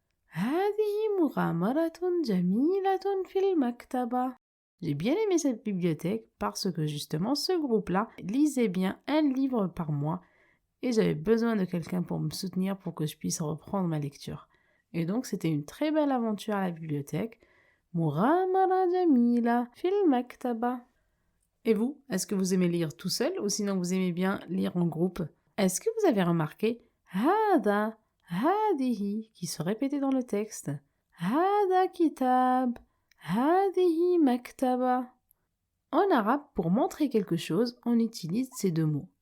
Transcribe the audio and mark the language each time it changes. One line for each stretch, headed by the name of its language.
Arabic: هذه مغامرة جميلة في المكتبة.
French: J'ai bien aimé cette bibliothèque parce que justement ce groupe-là lisait bien un livre par mois et j'avais besoin de quelqu'un pour me soutenir pour que je puisse reprendre ma lecture. Et donc c'était une très belle aventure à la bibliothèque.
Arabic: مغامرة جميلة في المكتبة.
French: Et vous, est-ce que vous aimez lire tout seul ou sinon vous aimez bien lire en groupe? Est-ce que vous avez remarqué هذا, هذه qui se répétait dans le texte?
Arabic: هذا كتاب, هذه مكتبة.
French: En arabe, pour montrer quelque chose, on utilise ces deux mots.